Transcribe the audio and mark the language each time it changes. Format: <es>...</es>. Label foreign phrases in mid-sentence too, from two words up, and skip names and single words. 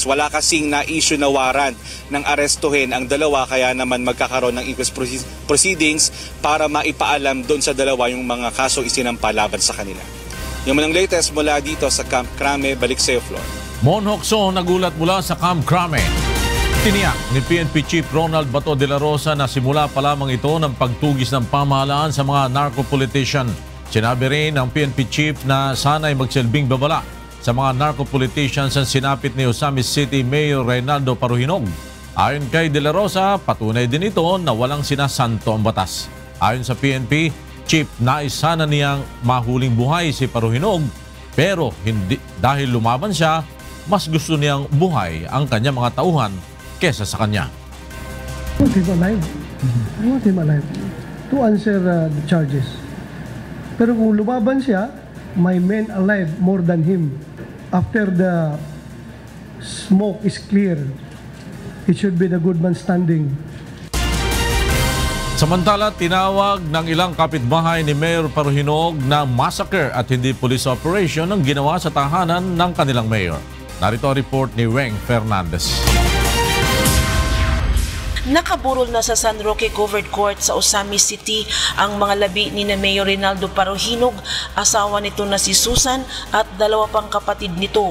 <tl>Wala kasing na-issue na warrant ng arestuhin ang dalawa, kaya naman magkakaroon ng</tl> <en>inquest proceedings</en> <tl>para maipaalam doon sa dalawa yung mga kaso isinampa laban sa kanila. Yung manang latest mula dito sa Camp Crame, balik sa iyo, Flor. Mon Hocson nagulat mula sa Camp Crame. Tiniyak ni PNP Chief Ronald Bato de la Rosa na simula pa lamang ito ng pagtugis ng pamahalaan sa mga narco-politician. Sinabi rin ng PNP Chief na sana'y magsilbing babala sa mga narco-politicians ang sinapit ni Osamis City Mayor Reynaldo Paruhinog. Ayon kay de la Rosa, patunay din ito na walang sinasanto ang batas. Ayon sa PNP Chief, nais sana niyang mahuling buhay si Paruhinog, pero hindi, dahil lumaban siya, mas gusto niyang buhay ang kanyang mga tauhan kesa sa kanya.</tl> <en>I want him alive. I want him alive to answer the charges.</en> <tl>Pero kung lumaban siya,</tl> <en>my men alive more than him. After the smoke is clear, it should be the good man standing.</en> <tl>Samantala, tinawag ng ilang kapitbahay ni Mayor Paruhinog na massacre at hindi</tl> <en>police operation</en> <tl>ang ginawa sa tahanan ng kanilang mayor. Narito ang report ni Weng Fernandez. Nakaburol na sa San Roque Covered Court sa Osamis City ang mga labi ni na Mayor Reynaldo Paruhinog, asawa nito na si Susan at dalawa pang kapatid nito.</tl>